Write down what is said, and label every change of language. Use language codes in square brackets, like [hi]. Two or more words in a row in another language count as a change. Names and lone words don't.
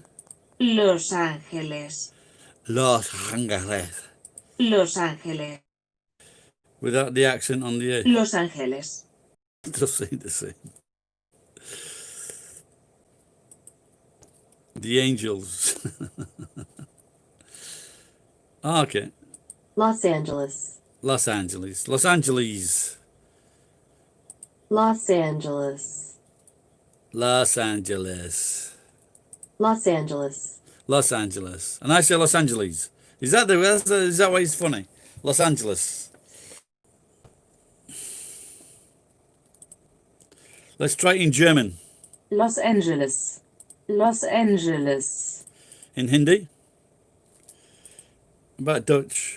[en] Los Ángeles. Los Angeles. Los Ángeles. Without the accent on the A. Los Ángeles. Just say the same. The Angels. Okay. Los Angeles. Los Angeles. Los Angeles. Los Angeles. Los Angeles. Los Angeles. Los Angeles. And I say Los Angeles. Is that why it's funny? Los Angeles. Let's try it in German. Los Angeles. Los Angeles. In Hindi? About Dutch?